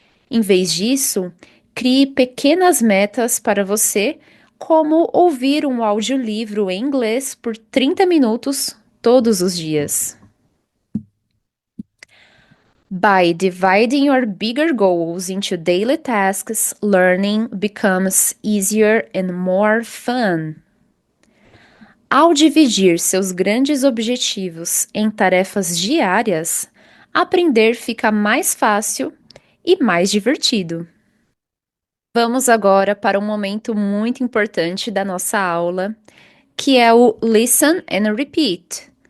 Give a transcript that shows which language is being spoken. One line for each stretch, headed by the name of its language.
Portuguese: Em vez disso, crie pequenas metas para você, como ouvir um audiolivro em inglês por 30 minutos todos os dias.
English: By dividing your bigger goals into daily tasks, learning becomes easier and more fun.
Portuguese: Ao dividir seus grandes objetivos em tarefas diárias, aprender fica mais fácil e mais divertido. Vamos agora para um momento muito importante da nossa aula, que é o Listen and Repeat.